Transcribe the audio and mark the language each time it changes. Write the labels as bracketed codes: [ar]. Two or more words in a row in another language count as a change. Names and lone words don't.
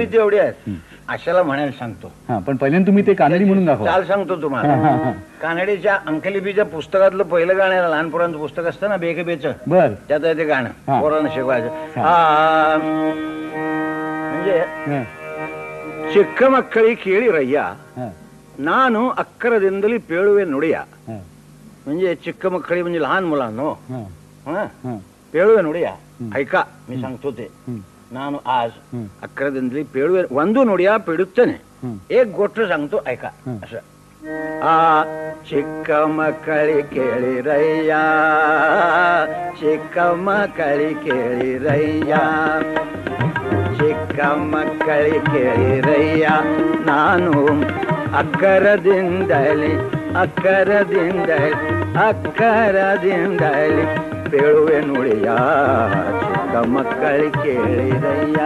[mr] तेवढी आहेत. आशाला म्हणायला सांगतो. हा, पण पहिल्यांदा तुम्ही ते कानडी म्हणून दाखवा. चाल सांगतो हा, तुम्हाला. हा, हा. कानडीच्या अंकलिपीच्या पुस्तकातलं पहिलं गाणं आहे, लहान पोरांचं पुस्तक असतं ना बेकबेचं, बर. त्यात आहे ते गाणं. हा. पोरांना शिकवायचं. हा. म्हणजे हं. [kn] ಚಿಕ್ಕ ಮಕ್ಕಳಿ ಕೇಳಿರಯ್ಯ [mr] हं. [kn] ನಾನು ಅಕ್ಕರದಿಂದಲೇ ಪೇಳುವೆ ನುಡಿಯ. [mr] हं. म्हणजे [kn] ಚಿಕ್ಕ ಮಕ್ಕಳಿ [mr] म्हणजे लहान मुलांनो, हं. हं, हं. [kn] ಪೇಳುವೆ ನುಡಿಯ. [mr] ऐका मी सांगतो ते. हं. ನಾನು आज हं. [kn] ಅಕ್ಕರದಿಂದಲೇ ಪೇಳುವೆ ಒಂದು ನುಡಿಯ ಪೇಳುತ್ತೇನೆ. [mr] हं. एक गोष्ट सांगतो ऐका. हं. [kn] असं ಆ ಚಿಕ್ಕ ಮಕ್ಕಳಿ ಕೇಳಿರಯ್ಯ, ಚಿಕ್ಕ ಮಕ್ಕಳಿ ಕೇಳಿರಯ್ಯ, ಚಿಕ್ಕ ಮಕ್ಕಳಿ ಕೇಳಿರಯ್ಯ, ನಾನು ಅಕ್ಕರದಿಂದಲೇ ಅಕ್ಕರದಿಂದಲೇ ಪೇಳುವೆ ನುಡಿಯ, ಚಿಕ್ಕ ಮಕ್ಕಳಿ ಕೇಳಿರಯ್ಯ.